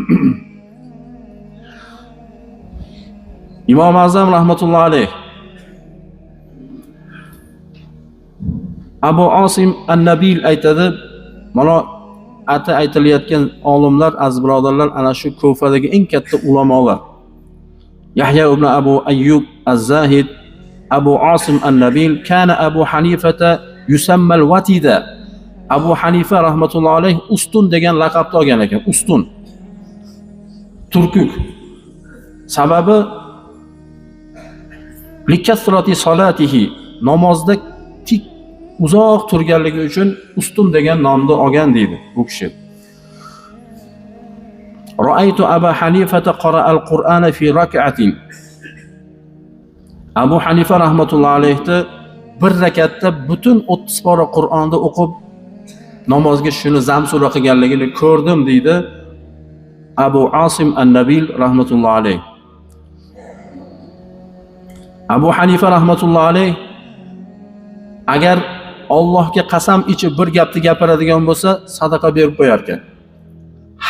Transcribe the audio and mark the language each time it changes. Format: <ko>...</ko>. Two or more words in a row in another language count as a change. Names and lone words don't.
<uz>Imom Azam</uz> <ar>رحمة الله عليه</ar> <uz>Abu Osim an-Nabil aytadi, mana aytilayotgan olimlar, aziz birodarlar, ana shu Kufadagi eng katta ulamolar.</uz> <ar>يحيى بن أبو أيوب الزاهد، أبو عاصم النبيل، كان أبا حنيفة يسمى الوتد.</ar> <uz>Abu Hanifa</uz> <ar>رحمة الله عليه</ar> <uz>ustun degan laqabni olgan ekan, ustun. Turkuk. Sababi</uz> <ar>لكثرة صلاته,</ar> <uz>namozda tik uzoq turganligi uchun ustun degan nomni olgan deydi bu kishi.</uz> <ar>رأيت أبا حنيفة قرأ القرآن في ركعة.</ar> <uz>Abu Hanifa</uz> <ar>رحمة الله عليه</ar> <uz>bir rakatda butun 30 pora Qur'onni o'qib namozga shuni zamsura qilganligini ko'rdim deydi Abu Osim an-Nabil</uz> <ar>رحمة الله عليه.</ar> <uz>Abu Hanifa</uz> <ar>رحمة الله عليه</ar> <uz>agar Allohga qasam ichib bir gapni gapiradigan bo'lsa, sadaqa berib qo'yar ekan.</uz>